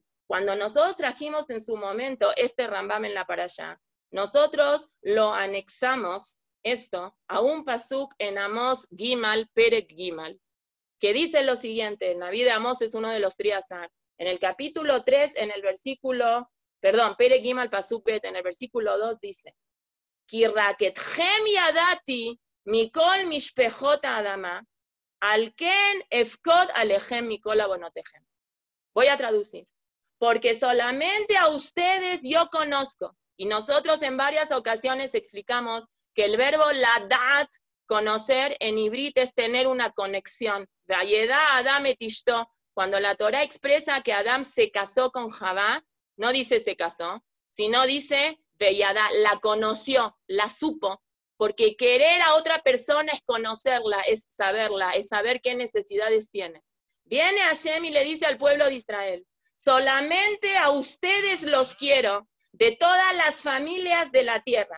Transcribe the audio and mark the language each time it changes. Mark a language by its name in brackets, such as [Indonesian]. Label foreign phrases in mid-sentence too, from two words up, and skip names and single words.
[Spanish] Cuando nosotros trajimos en su momento este Rambam en la Parashá, nosotros lo anexamos esto a un pasuk en Amós Gimal, [Hebrew] פרק גימל, [Spanish] que dice lo siguiente. El Naví de Amós es uno de los Triazar. En el capítulo 3, en el versículo, [Hebrew] פרק גימל, פסוק בית, [Spanish] en el versículo 2 dice, [Hebrew] כי רק אתכם ידעתי מכל משפחות האדמה, על כן אפקוד עליכם מכל עוונותיכם. [Spanish] Voy a traducir. Porque solamente a ustedes yo conozco. Y nosotros en varias ocasiones explicamos que el verbo ladat, conocer, en ibrit es tener una conexión. [Hebrew] וידע אדם את אשתו, [Spanish] cuando la Torah expresa que Adam se casó con Javá, no dice se casó, sino dice veyadá, la conoció, la supo, porque querer a otra persona es conocerla, es saber qué necesidades tiene. Viene Hashem y le dice al pueblo de Israel, solamente a ustedes los quiero, de todas las familias de la tierra.